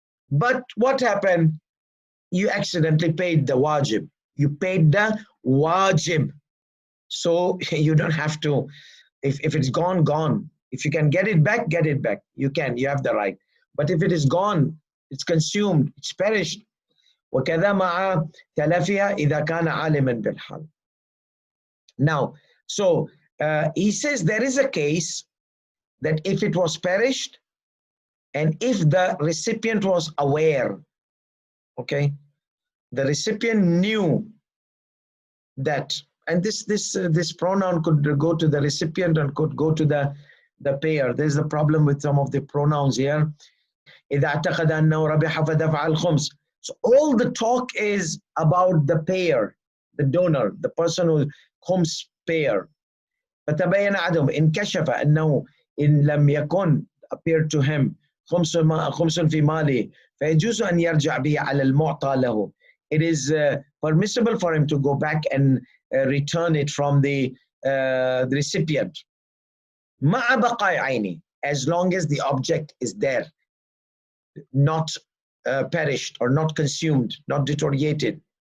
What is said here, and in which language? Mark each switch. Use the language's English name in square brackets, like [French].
[English] But what happened? You accidentally paid the wajib. You paid the wajib. So you don't have to, if it's gone, gone. If you can get it back, get it back. You can, you have the right. But if it is gone, it's consumed, it's perished. [Arabic] وكذا مع تلفها إذا كان عالما بالحال. [English] Now, so he says there is a case that if it was perished and if the recipient was aware, okay, the recipient knew that, and this pronoun could go to the recipient and could go to the payer. There's a problem with some of the pronouns here. [Arabic] إذا اعتقد أنه ربح فدفع الخمس. [English] So all the talk is about the payer, the donor, the person who khums payer. [Arabic] فتبين عدم انكشف أنه إن لم يكن [English] appeared to him [Arabic] خمس في ماله فيجوز أن يرجع به على المعطى له. [English] It is permissible for him to go back and return it from the recipient. [Arabic] مع بقاء عينه, [English] as long as the object is there, not perished or not consumed, not deteriorated.